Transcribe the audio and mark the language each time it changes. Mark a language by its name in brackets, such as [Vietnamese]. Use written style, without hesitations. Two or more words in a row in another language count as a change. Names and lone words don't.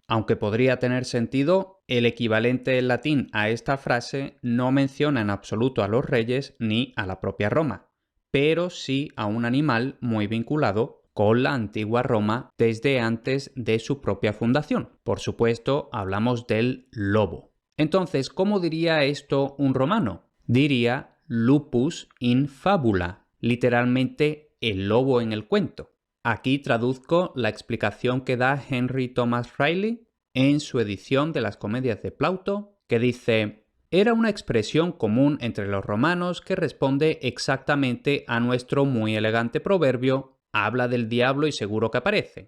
[Spanish] Aunque podría tener sentido, el equivalente en latín a esta frase no menciona en absoluto a los reyes ni a la propia Roma, pero sí a un animal muy vinculado con la antigua Roma desde antes de su propia fundación. Por supuesto, hablamos del lobo. Entonces, ¿cómo diría esto un romano? [Latin] Diría lupus in fabula, [Spanish] literalmente el lobo en el cuento. Aquí traduzco la explicación que da Henry Thomas Riley en su edición de las comedias de Plauto, que dice: era una expresión común entre los romanos que responde exactamente a nuestro muy elegante proverbio: habla del diablo y seguro que aparece.